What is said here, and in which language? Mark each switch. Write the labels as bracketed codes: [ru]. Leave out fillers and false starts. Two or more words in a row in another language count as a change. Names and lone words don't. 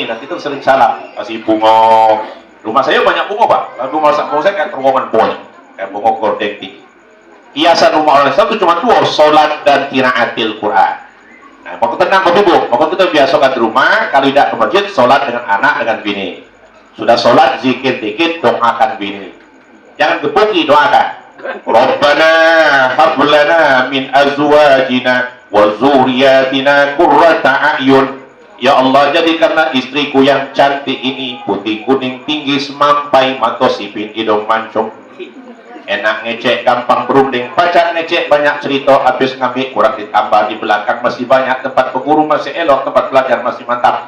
[id] Nanti itu sering salah. Kasih bunga. Rumah saya banyak bunga pak. Rumah saya kayak terowongan bunga. Kayak bunga gordeng tinggi. Hiasan rumah orang Islam itu cuma 2. Solat dan qiraatil Quran. Nah, mau tenang bapak ibu. Mau kita biasakan di rumah. Kalau tidak ke masjid, solat dengan anak, dengan bini. Sudah solat, zikir dikit, doakan bini. Jangan gepuki, doakan. [ar] ربنا هب لنا من أزواجنا وذرياتنا قرة أعين. يا الله, [id] jadikanlah istriku yang cantik ini putih kuning tinggi semampai mata sipin hidung mancung. Enak ngecek, gampang berunding. Pacar ngecek, banyak cerita, habis ngambil kurang ditambah. Di belakang masih banyak, tempat berguru masih elok, tempat belajar masih mantap.